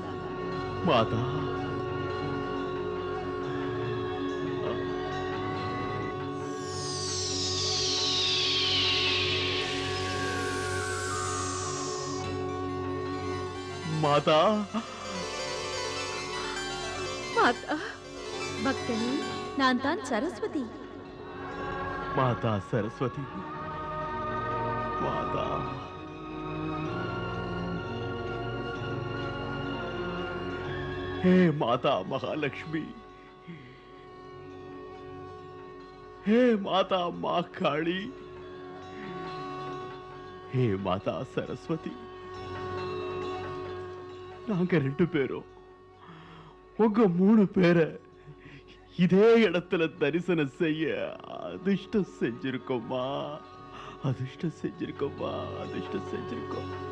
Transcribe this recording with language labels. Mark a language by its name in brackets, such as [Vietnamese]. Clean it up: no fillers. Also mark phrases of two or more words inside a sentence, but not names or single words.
[Tamil] மாதா. மாதா. மாதா. பக்தனே, நான் தான் சரஸ்வதி. மாதா சரஸ்வதி. மாதா. [Sanskrit] हे माता महालक्ष्मी, हे माता माँ काली, हे माता सरस्वती. [Tamil] நாங்க 2 பேரும் உங்க 3 பேரை இதே இடத்துல தரிசனம் செய்ய அதிர்ஷ்டம் செஞ்சிருக்கோமா, அதிர்ஷ்டம் செஞ்சிருக்கோமா, அதிர்ஷ்டம் செஞ்சிருக்கோம்.